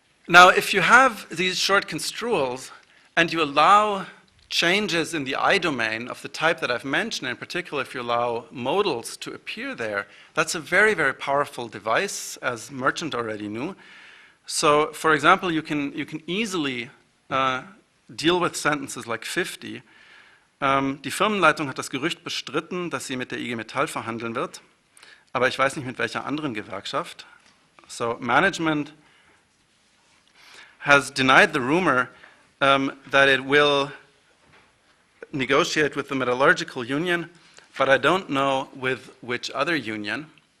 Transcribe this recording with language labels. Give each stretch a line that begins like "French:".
English: Now, if you have these short construals and you allow changes in the I domain of the type that I've mentioned, in particular if you allow modals to appear there, that's a very, very powerful device, as Merchant already knew. So, for example, you can easily deal with sentences like 50.
German: Die Firmenleitung hat das Gerücht bestritten, dass sie mit der IG Metall verhandeln wird, aber ich weiß nicht mit welcher anderen Gewerkschaft.
English: So, management has denied the rumor that it will negotiate with the metallurgical union, but I don't know with which other union.